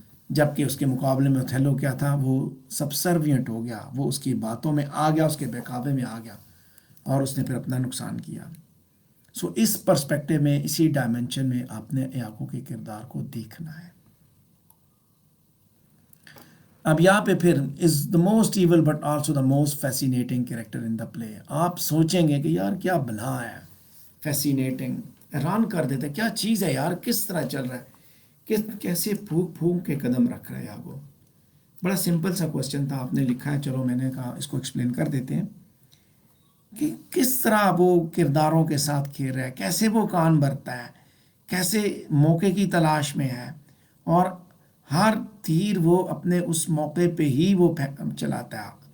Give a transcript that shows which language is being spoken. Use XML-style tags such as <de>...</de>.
<ur>جبکہ اس کے مقابلے میں اوتھیلو کیا تھا، وہ سبسروینٹ ہو گیا، وہ اس کی باتوں میں آ گیا، اس کے بہکاوے میں آ گیا اور اس نے پھر اپنا نقصان کیا. سو اس پرسپیکٹو میں، اسی ڈائمنشن میں آپ نے ایاگو کے کردار کو دیکھنا ہے. اب یہاں پہ پھر</ur> <en>Is the most evil but also the most fascinating character in the play.</en> <ur>آپ سوچیں گے کہ یار کیا بلا ہے، فیسینیٹنگ، حیران کر دیتے کیا چیز ہے یار، کس طرح چل رہا ہے، کیسے پھونک پھونک کے قدم رکھ رہا ہے ایاگو. بڑا سمپل سا کوشچن تھا، آپ نے لکھا ہے، چلو میں نے کہا اس کو ایکسپلین کر دیتے ہیں کہ کس طرح وہ کرداروں کے ساتھ کھیل رہا ہے، کیسے وہ کان بھرتا ہے، کیسے موقع کی تلاش میں ہے، اور ہر تیر وہ اپنے اس موقع پہ ہی وہ چلاتا ہے.</ur>